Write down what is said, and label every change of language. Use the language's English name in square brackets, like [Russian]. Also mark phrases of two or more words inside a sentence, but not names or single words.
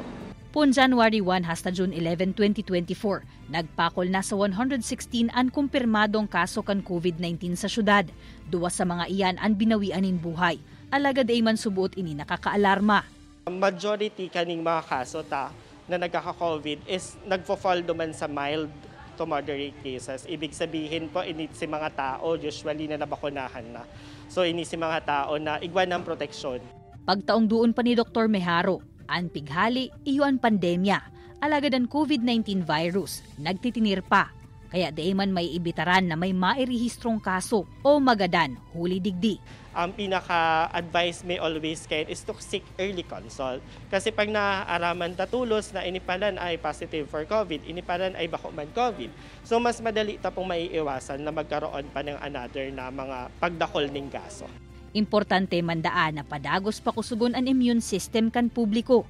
[Bikol] Pun January 1 hasta June 11, 2024, nagpakol na sa 116 ang kumpirmadong kaso kan COVID-19 sa syudad. 2 sa mga iyan ang binawianin buhay. Alagad ay man subuot ini nakakaalarma. Majority kaning mga kaso na nagkaka-COVID is nagfo-fall duman sa [English] mild to moderate cases. [Bikol] Ibig sabihin po, ini si mga tao usually na nabakunahan na. So ini si mga tao na igwan ng proteksyon. Pagtaong doon pa ni Dr. Mejaro, ang pighali iyo ang pandemya. Alagad ang COVID-19 virus, nagtitinir pa. Kaya di man may ibitaran na may mairehistrong kaso o magadan huli digdi. Ang pinaka-advice may [English] always kayo is to seek early consult. [Bikol] Kasi pag naaaraman tatulos na inipalan ay [English] positive for COVID, [Bikol] inipalan ay bako man COVID. So mas madali ta pong maiiwasan na magkaroon pa ng another na mga pagdakol ng kaso. Importante mandaan na padagos pa kusugon ang [English] immune system [Bikol] kan publiko.